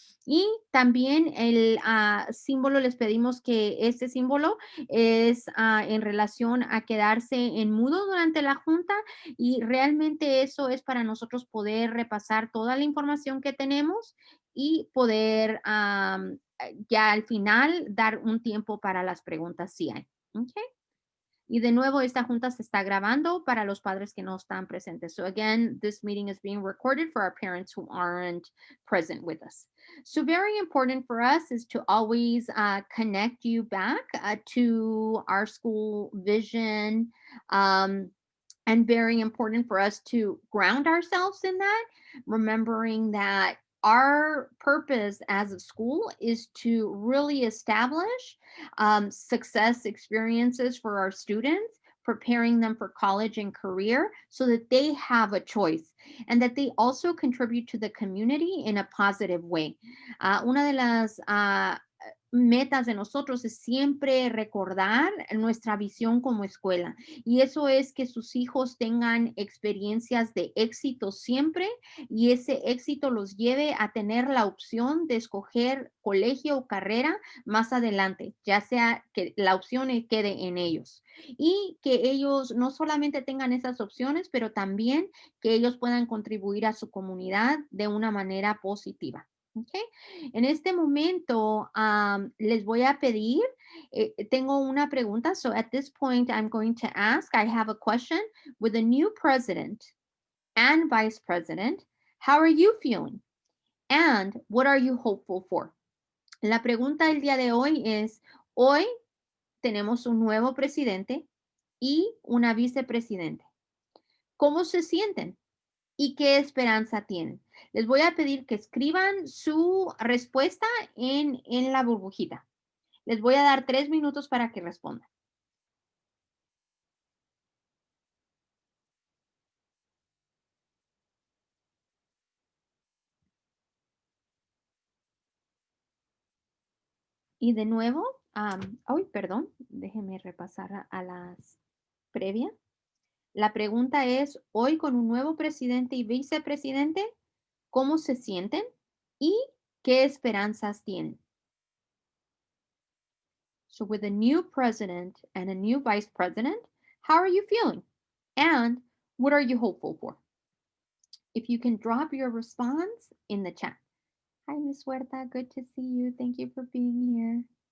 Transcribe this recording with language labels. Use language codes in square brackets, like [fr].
[es] Y también el símbolo, les pedimos que este símbolo es en relación a quedarse en mudo durante la junta y realmente eso es para nosotros poder repasar toda la información que tenemos y poder ya al final dar un tiempo para las preguntas si hay. ¿Ok? Y de nuevo, esta junta se está grabando para los padres que no están presentes. [en] So again, this meeting is being recorded for our parents who aren't present with us. So very important for us is to always connect you back to our school vision. And very important for us to ground ourselves in that, remembering that our purpose as a school is to really establish success experiences for our students, preparing them for college and career so that they have a choice and that they also contribute to the community in a positive way. [es] Una de las metas de nosotros es siempre recordar nuestra visión como escuela. Y eso es que sus hijos tengan experiencias de éxito siempre y ese éxito los lleve a tener la opción de escoger colegio o carrera más adelante, ya sea que la opción quede en ellos. Y que ellos no solamente tengan esas opciones, pero también que ellos puedan contribuir a su comunidad de una manera positiva. ¿Ok? En este momento les voy a pedir, tengo una pregunta. [en] So at this point, I'm going to ask, I have a question. With a new president and vice president, how are you feeling? And what are you hopeful for? [es] La pregunta del día de hoy es, hoy tenemos un nuevo presidente y una vicepresidente. ¿Cómo se sienten? ¿Y qué esperanza tienen? Les voy a pedir que escriban su respuesta en la burbujita. Les voy a dar 3 minutos para que respondan. Y de nuevo, perdón, déjenme repasar a las previas. La pregunta es, hoy con un nuevo presidente y vicepresidente, ¿cómo se sienten y qué esperanzas tienen? [en] So with a new president and a new vice president, how are you feeling? And what are you hopeful for? If you can drop your response in the chat. Hi, Miss Huerta. Good to see you. Thank you for being here.